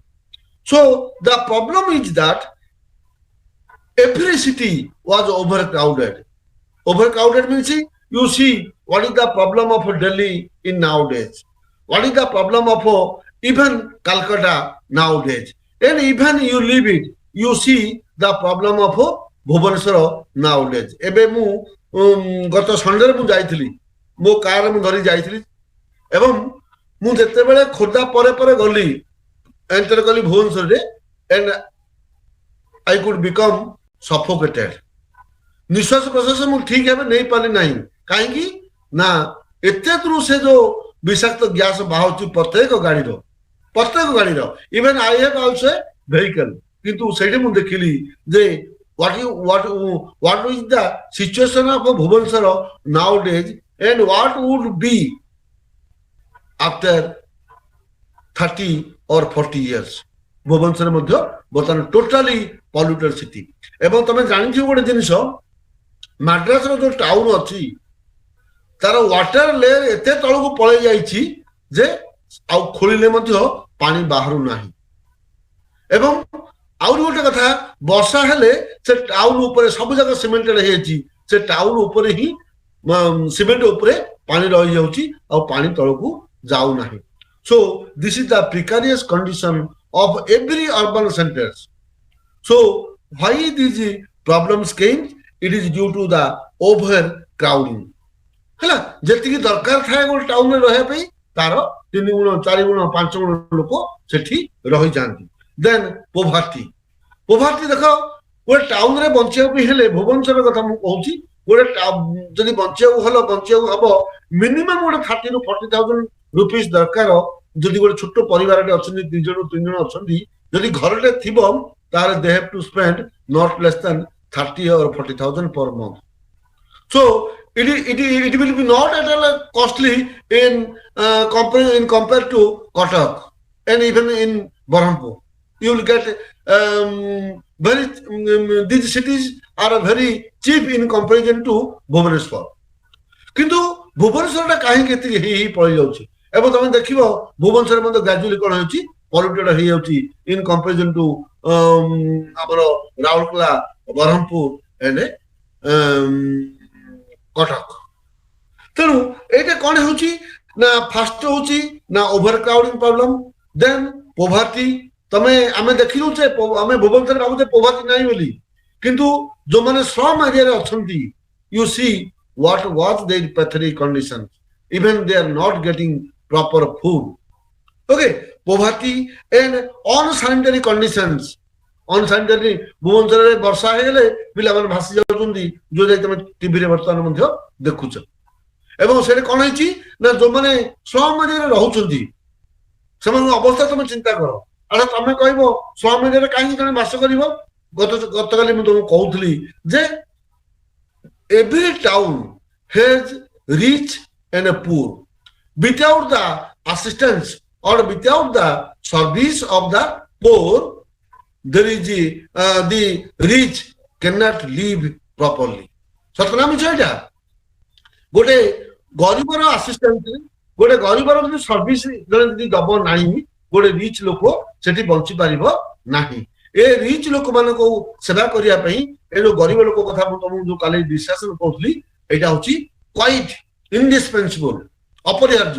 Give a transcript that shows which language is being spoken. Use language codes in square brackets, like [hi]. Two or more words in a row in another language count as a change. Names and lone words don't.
[en] So the problem is that every city was overcrowded. Overcrowded means you see what is the problem of Delhi in nowadays. What is the problem of even Calcutta nowadays. And even you leave it, you see the problem of Bhubaneswar nowadays. [or] ଏବେ ମୁଁ ଗତ ସଣ୍ଡେରେ ମୁଁ ଯାଇଥିଲି ମୋ କାରରେ ମୁଁ ଧରି ଯାଇଥିଲି ଏବଂ ମୁଁ ଯେତେବେଳେ ଖୋର୍ଦ୍ଧା ପରେ ପରେ ଗଲି ଏଣ୍ଟର କଲି ଭୁବନେଶ୍ୱରରେ [en] and I could become suffocated. [or] ନିଶ୍ୱାସ ପ୍ରଶ୍ୱାସ ମୁଁ ଠିକ ଭାବେ ନେଇପାରିଲି ନାହିଁ କାହିଁକି ନା ଏତେ ଦୂର ସେ ଯୋଉ ବିଷାକ୍ତ ଗ୍ୟାସ ବାହାରୁଛି ପ୍ରତ୍ୟେକ ଗାଡିର [en] even I have also vehicle [or] କିନ୍ତୁ ସେଇଠି ମୁଁ ଦେଖିଲି ଯେ [en] what is the situation of Bhubaneswar nowadays and what would be after 30 or 40 years. [or] ଭୁବନେଶ୍ୱର ମଧ୍ୟ ବର୍ତ୍ତମାନ [en] totally polluted city [or] ଏବଂ ତମେ ଜାଣିଥିବ ଗୋଟେ ଜିନିଷ ମାଡ୍ରାସର ଯୋଉ ଟାଉନ ଅଛି ତାର [en] water layer [or] ଏତେ ତଳକୁ ପଳେଇ ଯାଇଛି ଯେ ଆଉ ଖୋଳିଲେ ମଧ୍ୟ ପାଣି ବାହାରୁ ନାହିଁ। ଏବଂ ଆହୁରି ଗୋଟେ କଥା, ବର୍ଷା ହେଲେ ସେ ଟାଉନ ଉପରେ ସବୁ ଯାକ ସିମେଣ୍ଟେଡ ହେଇଯାଇଛି, ସେ ଟାଉନ ଉପରେ ହିଁ ସିମେଣ୍ଟ ଉପରେ ପାଣି ରହିଯାଉଛି ଆଉ ପାଣି ତଳକୁ ଯାଉନାହିଁ। [en] So this is the precarious condition of every urban centers. So why these problems came? It is due to the overcrowding. [or] ହେଲା, ଯେତିକି ଦରକାର ଥାଏ ଗୋଟେ ଟାଉନରେ ରହିବା ପାଇଁ ତାର 3 ଗୁଣ 4 ଗୁଣ 5 ଗୁଣ ଲୋକ ସେଠି ରହିଯାଆନ୍ତି। [en] then poverty [or] ଦେଖ, ଗୋଟେ ଟାଉନରେ ବଞ୍ଚିବାକୁ ହେଲେ, ଭୁବନେଶ୍ୱର କଥା ମୁଁ କହୁଛି, ଗୋଟେ ଯଦି ବଞ୍ଚିବାକୁ ହବ ମିନିମମ୍ ଗୋଟେ 30 ରୁ 40,000 ରୁପିଜ ଦରକାର। ଯଦି ଗୋଟେ ଛୋଟ ପରିବାରଟେ ଅଛନ୍ତି, 2 ଜଣ 3 ଜଣ ଅଛନ୍ତି, ଯଦି ଘରଟେ ଥିବ ତାହେଲେ [en] they have to spend not less than 30 or 40,000 per month. So it will be not at all costly in compared to Kotak and even in Berhampur. You will get these cities are very cheap in comparison to Bhubaneswar. [or] କିନ୍ତୁ ଭୁବନେଶ୍ୱରଟା କାହିଁକି ଏତିକି ହେଇ ପଳେଇ ଯାଉଛି? ଏବଂ ତମେ ଦେଖିବ ଭୁବନେଶ୍ୱର ମଧ୍ୟ ଗ୍ରାଜୁଆଲି କଣ ହେଉଛି, ପଲ୍ୟୁଟେଡ୍ ହେଇଯାଉଛି [en] in comparison to [or] ଆମର ରାଉରକେଲା, ବ୍ରହ୍ମପୁର ଏଣ୍ଡ କଟକ। ତେଣୁ ଏଇଟା କଣ ହେଉଛି ନା, ଫାଷ୍ଟ ହେଉଛି ନା [en] over crowding problem, then poverty. [or] ଆମେ ଦେଖିଲୁଛେ ଆମେ ଭୁବନେଶ୍ୱରରେ ଭାବୁଛେ ପୋଭାର୍ଟି ନାହିଁ ବୋଲି, କିନ୍ତୁ ଯୋଉମାନେ [en] slum area [or] ଅଛନ୍ତି, [en] you see what was their pathetic conditions. Even they are not getting proper food. Okay, poverty and unsanitary conditions. Unsanitary, [or] ଭୁବନେଶ୍ୱରରେ ବର୍ଷା ହେଇଗଲେ ପିଲାମାନେ ଭାସି ଯାଉଛନ୍ତି, ଯୋଉ ଯାଇ ତମେ ଟିଭିରେ ବର୍ତ୍ତମାନ ମଧ୍ୟ ଦେଖୁଛ। ଏବଂ ସେଠି କଣ ହେଇଛି ନା, ଯୋଉମାନେ [en] slum area [or] ରହୁଛନ୍ତି ସେମାନଙ୍କ ଅବସ୍ଥା ତମେ ଚିନ୍ତା କର। ଆଚ୍ଛା, ତମେ କହିବ [en] slum area [or] କାହିଁକି ଜଣେ ବାସ କରିବ? ଗତକାଲି ମୁଁ ତମକୁ କହୁଥିଲି ଯେ [en] every town has rich and a poor. Without the assistance or without the service of the poor, there is the rich cannot live properly. [or] ସତନା ମିଛ ଏଇଟା? ଗୋଟେ ଗରିବର ଆସିଷ୍ଟାନ୍ସ, ଗୋଟେ ଗରିବର ଯଦି ସର୍ଭିସ ଜଣେ ଯଦି ଦବ ନାହିଁ, ଗୋଟେ ରିଚ୍ ଲୋକ ସେଠି ବଞ୍ଚି ପାରିବ ନାହିଁ। ଏ ରିଚ୍ ଲୋକମାନଙ୍କୁ ସେବା କରିବା ପାଇଁ ଏ ଯୋଉ ଗରିବ ଲୋକ କଥା ମୁଁ ତମକୁ ଯୋଉ କାଲି ଡିସ୍କସନ କରୁଥିଲି, ଏଇଟା ହଉଛି [en] quite indispensable, [or] ଅପରିହାର୍ଯ୍ୟ।